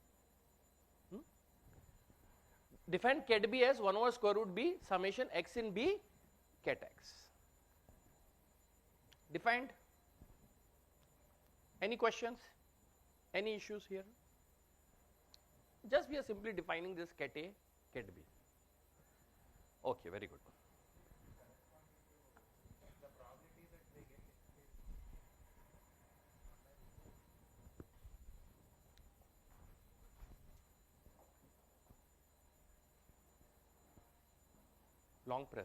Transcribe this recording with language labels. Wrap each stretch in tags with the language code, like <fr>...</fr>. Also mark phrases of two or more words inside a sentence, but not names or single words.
<en>Define ket b as 1 over square root b summation x in b ket x. Defined? Any questions? Any issues here? Just we are simply defining this ket a, ket b. Okay, very good. Long press.</en>